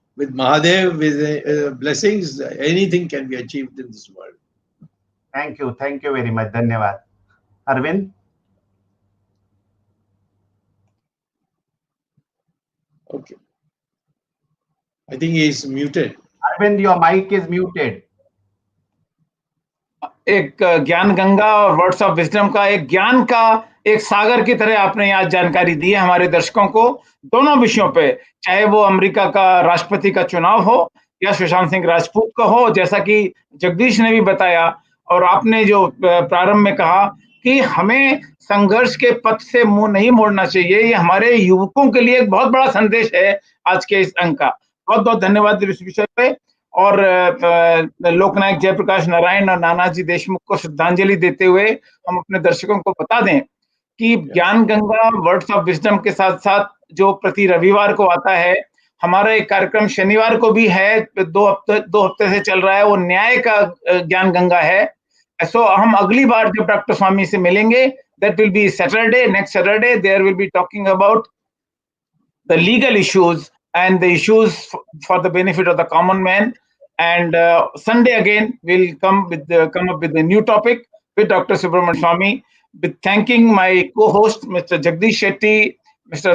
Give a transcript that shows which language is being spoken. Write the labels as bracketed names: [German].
[English] With Mahadev, with blessings, anything can be achieved in this world. Thank you. Thank you very much. Dhanyavad. Arvind? Okay. I think he is muted. Arvind, your mic is muted. [Hindi] एक ज्ञान गंगा और words of wisdom का, एक ज्ञान का एक सागर की तरह आपने आज जानकारी दी है हमारे दर्शकों को, दोनों विषयों पे, चाहे वो अमेरिका का राष्ट्रपति का चुनाव हो या सुशांत सिंह राजपूत का हो, जैसा कि जगदीश ने भी बताया, और आपने जो प्रारंभ में कहा कि हमें संघर्ष के पथ से मुंह नहीं मोड़ना चाहिए। ये हमारे युवकों के लिए एक बहुत बड़ा संदेश है आज के इस अंक का। बहुत बहुत धन्यवाद इस विषय पे। और लोकनायक जयप्रकाश नारायण और नानाजी देशमुख को श्रद्धांजलि देते हुए हम अपने दर्शकों को बता दें कि ज्ञान गंगा वर्ड्स ऑफ विजडम के साथ साथ जो प्रति रविवार को आता है, हमारा एक कार्यक्रम शनिवार को भी है, 2 हफ्ते से चल रहा है, वो न्याय का ज्ञान गंगा है। सो हम अगली बार जब डॉक्टर स्वामी से मिलेंगे, [English] That will be Saturday. Next Saturday, there will be talking about the legal issues and the issues for the benefit of the common man. And Sunday again, we'll come up with a new topic with Dr. Subramanian Swamy. With thanking my co-host, Mr. Jagdish Shetty, Mr.